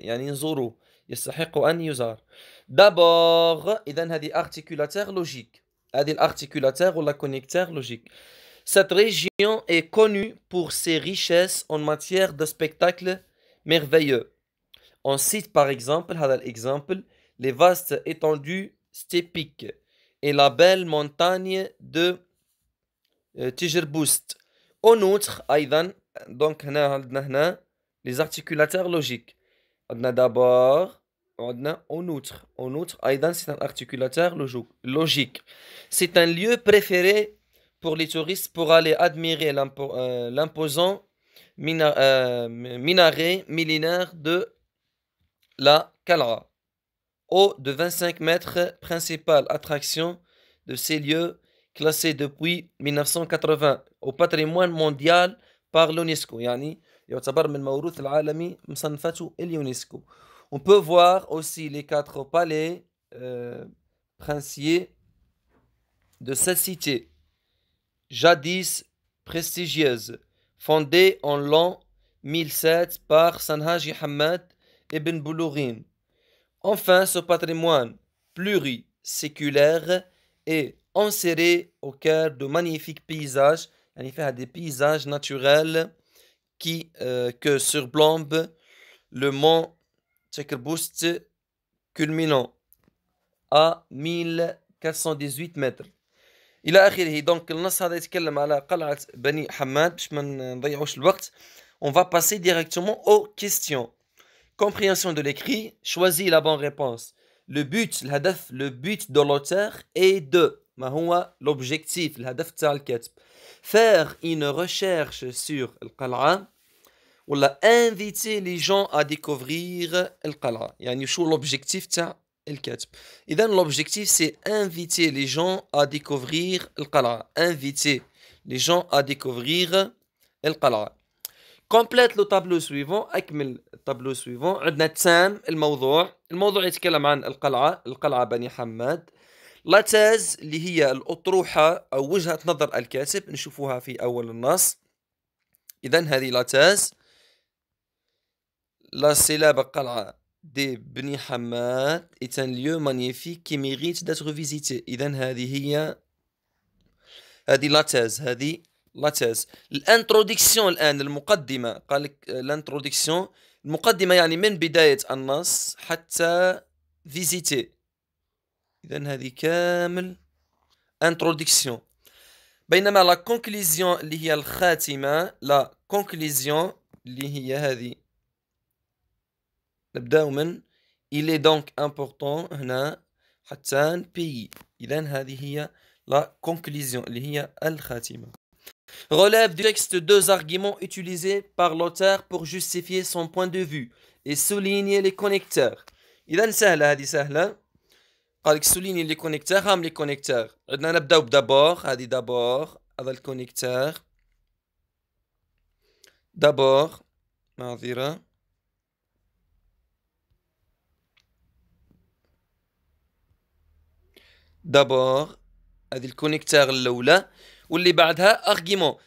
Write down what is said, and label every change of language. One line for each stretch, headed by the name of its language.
Arabic: يعني نزوروه يستحق أن يزار.
French: D'abord
Arabic: إذن هذه
French: articulateur logique. هذه l'articulateur ou la connecteur logique. Cette région est connue pour ses richesses en matière de spectacles merveilleux. On cite par exemple
Arabic: هذا
French: l'exemple les vastes étendues stépiques et la belle montagne de Tijerboust. En outre,
Arabic: أيضا
French: donc هنا les articulateurs logiques.
Arabic: عندنا
French: d'abord وعندنا en outre. En outre أيضا c'est un articulateur logique. C'est un lieu préféré pour les touristes pour aller admirer l'imposant minaret millénaire de la Qal'a. Haut de 25 mètres, principale attraction de ces lieux classés depuis 1980 au patrimoine mondial par l'UNESCO.
Arabic: يعني يعتبر من الموروث العالمي مصنفاته اليونسكو.
French: On peut voir aussi les 4 palais princiers de cette cité, jadis prestigieuse, fondée en l'an 1007 par Sanhaji Hamad ibn Boulourin. Enfin, ce patrimoine pluriséculaire est inséré au cœur de magnifiques paysages,
Arabic: يعني فيها
French: des paysages naturels que surplombent le mont Tchekrbust culminant à 1418 mètres.
Arabic: إلى آخره. Donc النص هذا يتكلم على قلعة بني حماد باش ما نضيعوش الوقت.
French: On va passer directement aux questions. Compréhension de l'écrit, choisis la bonne réponse. Le but de l'auteur est de
Arabic: ما هو
French: l'objectif
Arabic: الهدف تاع الكاتب
French: faire une recherche sur القلعة ولا inviter les gens à découvrir القلعة يعني شو l'objectif تاع الكاتب إذا l'objectif c'est inviter les gens à découvrir القلعة inviter les gens à découvrir القلعة. Complète le tableau suivant.
Arabic: أكمل التابلو
French: suivant.
Arabic: عندنا تام الموضوع يتكلم عن القلعة بني حماد.
French: لا تاز
Arabic: اللي هي الأطروحة أو وجهة نظر الكاتب نشوفوها في أول النص. إذن هذه
French: لا تاز لا célèbre قلعة دي بني حماد est un lieu magnifique qui mérite d'être visité.
Arabic: إذن هذه
French: لا تاز لا تاز. الانتروديكسيون
Arabic: الآن المقدمة قال لك الانتروديكسيون المقدمة يعني من بداية النص حتى فيزيتي. إذن هذه كامل انتروديكسيون. بينما
French: لا كونكليزيون
Arabic: اللي هي الخاتمة لا كونكليزيون اللي هي هذه نبداو من
French: il est donc important
Arabic: هنا حتى نبيي. إذن هذه هي لا كونكليزيون اللي هي الخاتمة.
French: Relève du texte deux arguments utilisés par l'auteur pour justifier son point de vue et souligner les connecteurs.
Arabic: إذا سهلة هذه سهلة. قال لك
French: souligner les connecteurs. هم les connecteurs.
Arabic: عندنا نبداو بدابور. هذه دابور هذا الكونيكتور. دابور معذرة. دابور هذه الكونيكتور الأولى. واللي بعدها
French: argument.